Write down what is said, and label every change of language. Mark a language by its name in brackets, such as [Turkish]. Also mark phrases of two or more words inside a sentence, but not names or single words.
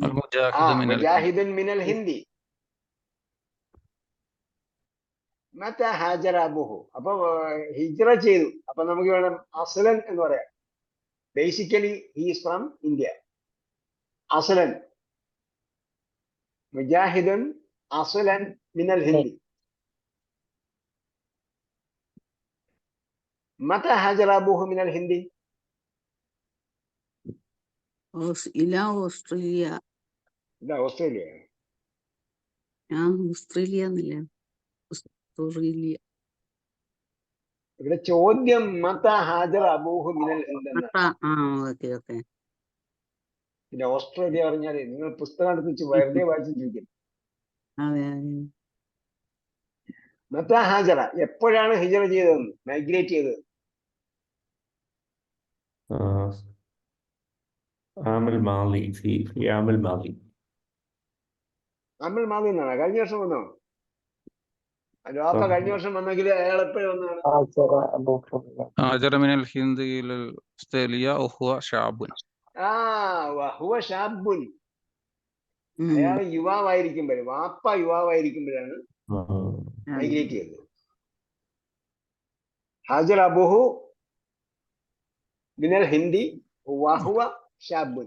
[Arabic] مجاهد من الهند. متى هاجر أبوه. [Malayalam] അപ്പൊ ഹിജ്റ ചെയ്തു. അപ്പൊ നമുക്ക് വേണം അസ്ലൻ എന്ന് പറയാം. [English] basically he is from India. [Arabic] أصلا مجاهد أصلا من الهند. متى هاجر أبوه من الهند؟ إلى أستراليا. لا أستراليا. [Malayalam] أستراليا എന്നല്ല, ഓസ്ട്രേലിയ. ഇവിടെ ചോദ്യം [Arabic] متى هاجر أبوه من الهند [Malayalam] എന്നാണ്. [English] okay okay. [Malayalam] പിന്നെ ഓസ്ട്രേലിയ പറഞ്ഞാല് നിങ്ങൾ പുസ്തകം എടുത്ത് വെച്ച് വെറുതെ വായിച്ചു ചോദിക്കും. അതെ. [Arabic] متى هاجر [Malayalam] എപ്പോഴാണ് ഹിജറ ചെയ്തതെന്ന്, മൈഗ്രേറ്റ് ചെയ്തത്? [Arabic] عام الماضي في عام الماضي. عام الماضي [Malayalam] എന്നാണ്. കഴിഞ്ഞ വർഷം വന്നോ? അതിന്റെ വാപ്പ കഴിഞ്ഞ വർഷം വന്നെങ്കിൽ അയാൾ എപ്പോഴും വന്നതാണ്? [Arabic] هاجر من الهند إلى أستراليا وهو شاب. وهو شاب. [Malayalam] അയാൾ യുവാവായിരിക്കുമ്പോഴേ, വാപ്പ യുവാവായിരിക്കുമ്പോഴാണ് മൈഗ്രേറ്റ് ചെയ്തത്. [Arabic] هاجر أبوه من الهند وهو شاب.